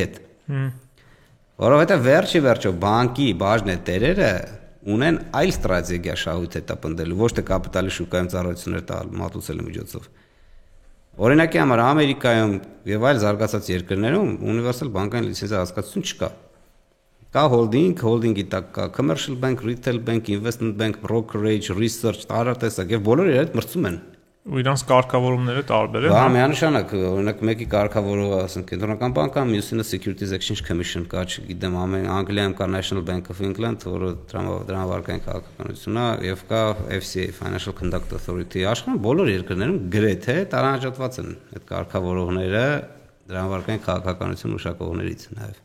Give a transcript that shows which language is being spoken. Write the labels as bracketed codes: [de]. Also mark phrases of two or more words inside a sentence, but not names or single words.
[hy] հետ։ Որովհետև վերջի բանկի բաժնետերերը ունեն այլ ստրատեգիա շահույթ հետապնդելու, ոչ թե կապիտալի շուկայում ծառայություններ տալ մատուցելու միջոցով։ Օրինակի համար Ամերիկայում եւ այլ զարգացած երկրներում ունիվերսալ բանկային լիցենզիա հասկացություն չկա։ Կա հոլդինգի տակ կա [en] commercial bank, retail bank, investment bank, brokerage, research, [hy] տարատեսակ եւ բոլորը իրար հետ մրցում են։ Ու իրանց կարգավորումները տարբեր են։ Բա միանշանակ, օրինակ մեկի կարգավորողը, ասենք կենտրոնական բանկա, մյուսինը Securities Exchange Commission կա, չգիտեմ, Անգլիայում կա National Bank of England, որը դրամավարկային քաղաքականությունն է, եւ կա FCA, Financial Conduct Authority, աշխարհում բոլոր երկրներում գրեթե տարանջատված են այդ կարգավորողները դրամավարկային քաղաքականություն ուշակողներից նաեւ։